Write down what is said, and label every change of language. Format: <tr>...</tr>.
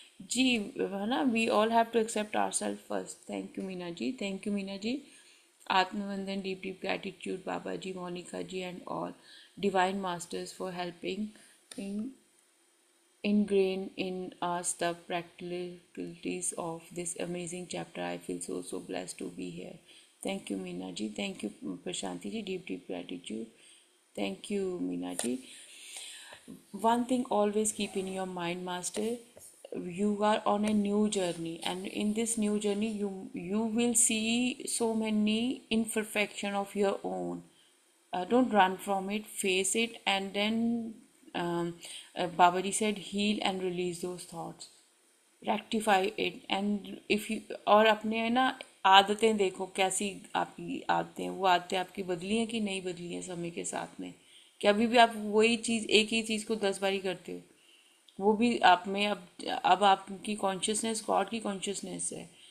<hi>जी, है ना,</hi> <en>We all have to accept our self first. Thank you Meena ji, thank you Meena ji. आत्मवंदन, deep deep gratitude Baba ji, Monika ji and all divine masters for helping ingrained in us the practicalities of this amazing chapter. I feel so blessed to be here. Thank you, Meena ji. Thank you, Prashanti ji. Deep deep gratitude. Thank you, Meena ji. One thing always keep in your mind, Master. You are on a new journey, and in this new journey, you will see so many imperfection of your own. Don't run from it, face it, and then Babaji said, heal and release those thoughts, rectify it. And if you,</en> <hi>और अपने है ना आदतें देखो कैसी आपकी आदतें, वो आदतें आपकी बदली हैं कि नहीं बदली हैं समय के साथ में, कि अभी भी आप वही चीज़, एक ही चीज़ को 10 बारी करते हो। वो भी आप में अब आपकी कॉन्शियसनेस गॉड की कॉन्शियसनेस है।</hi>